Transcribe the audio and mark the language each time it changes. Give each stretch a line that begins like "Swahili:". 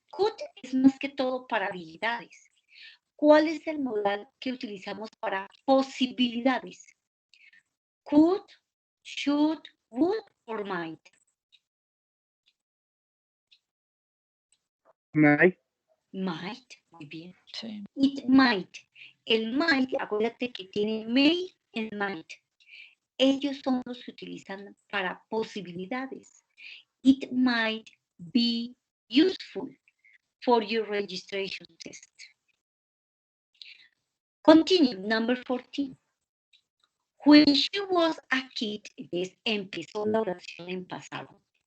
Spanish: Could es más que todo para habilidades. ¿Cuál es el modal que utilizamos para posibilidades?
English: Could, should, would, or might. Might.
Spanish: Might, muy bien. Sí.
English: It might.
Spanish: El might, acuérdate que tiene may and might. Ellos son los que utilizan para posibilidades.
English: It might be useful for your registration test. Continue, number 14. When she was a kid,
Spanish: empezó la oración en pasado.